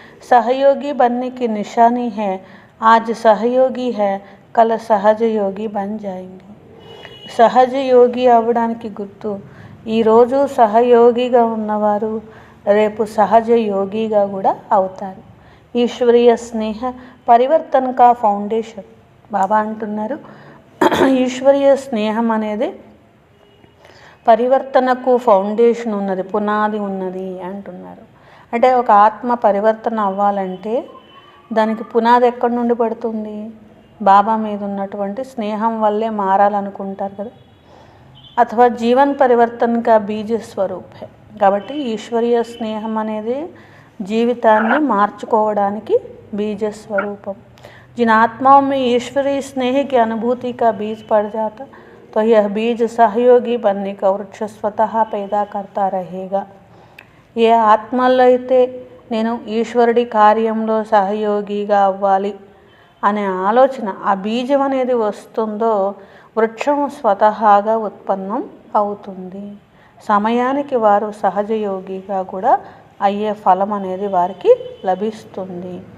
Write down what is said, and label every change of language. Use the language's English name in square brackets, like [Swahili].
[Hindi] సహయోగి बनने की निशानी है, आज सहयोगी है कल సహజయోగి बन जाएंगे. [Telugu] సహజయోగి అవ్వడానికి గుర్తు ఈరోజు సహయోగిగా ఉన్నవారు రేపు సహజయోగిగా కూడా అవుతారు. [Hindi] ఈశ్వరీయ స్నేహ పరివర్తన్ కా ఫౌండేషన్. [Telugu] బాబా అంటున్నారు ఈశ్వరీయ స్నేహం అనేది పరివర్తనకు ఫౌండేషన్ ఉన్నది, పునాది ఉన్నది అంటున్నారు. అంటే ఒక ఆత్మ పరివర్తన అవ్వాలంటే దానికి పునాది ఎక్కడి నుండి పడుతుంది? బాబా మీద ఉన్నటువంటి స్నేహం వల్లే మారాలనుకుంటారు కదా. [Hindi] అథవా జీవన్ పరివర్తన్ కా బీజ స్వరూప్ హై. [Telugu] కాబట్టి ఈశ్వరీయ స్నేహం అనేది జీవితాన్ని మార్చుకోవడానికి बीज स्वरूपम। [Hindi] जिन आत्माओं में ईश्वरीय स्नेह की अनुभूति का बीज पड़ जाता तो यह बीज सहयोगी बनने का वृक्ष स्वतः पैदा करता रहेगा। [Telugu] ఏ ఆత్మల్లో అయితే నేను ఈశ్వరుడి కార్యంలో సహయోగిగా అవ్వాలి అనే ఆలోచన ఆ బీజం అనేది వస్తుందో వృక్షం స్వతహాగా ఉత్పన్నం అవుతుంది। సమయానికి వారు సహజయోగిగా కూడా అయ్యే ఫలం అనేది వారికి లభిస్తుంది।